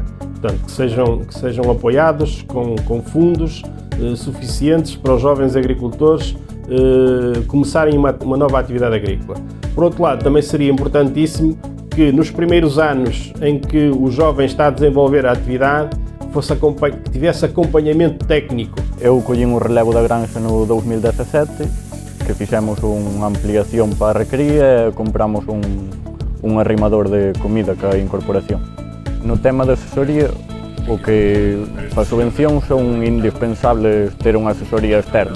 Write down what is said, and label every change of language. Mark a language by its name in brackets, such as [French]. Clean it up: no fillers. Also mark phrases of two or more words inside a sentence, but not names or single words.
[Portuguese] Portanto, que sejam apoiados com fundos suficientes para os jovens agricultores começarem uma nova atividade agrícola. Por outro lado, também seria importantíssimo que nos primeiros anos em que o jovem está a desenvolver a atividade, que tivesse acompanhamento técnico. [Galician] Eu colli o relevo da granja no 2017, que fixemos unha ampliación para a recría e compramos un arrimador de comida ca incorporación. No tema da asesoría, o que para a subvención son indispensables ter unha asesoría externa.